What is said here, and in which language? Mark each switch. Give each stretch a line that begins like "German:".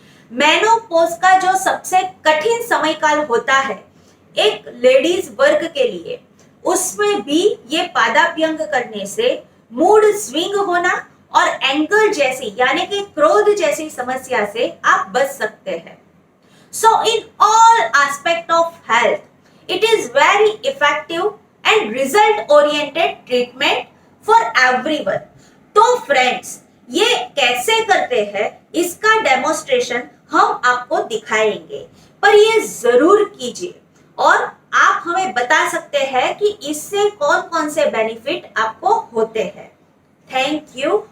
Hindi: Menopause का जो सबसे कठिन समय काल होता है एक लेडीज वर्ग के लिए, उसमें भी ये पादाभ्यंग करने से मूड स्विंग होना और एंगर जैसी यानी कि क्रोध जैसी समस्या से आप बच सकते हैं।
English: So in all aspect of health it is very effective and result oriented treatment for everyone।
Hindi: तो फ्रेंड्स, ये कैसे करते हैं इसका डेमोन्स्ट्रेशन हम आपको दिखाएंगे, पर ये जरूर कीजिए और आप हमें बता सकते हैं कि इससे कौन कौन से बेनिफिट आपको होते हैं। Thank you.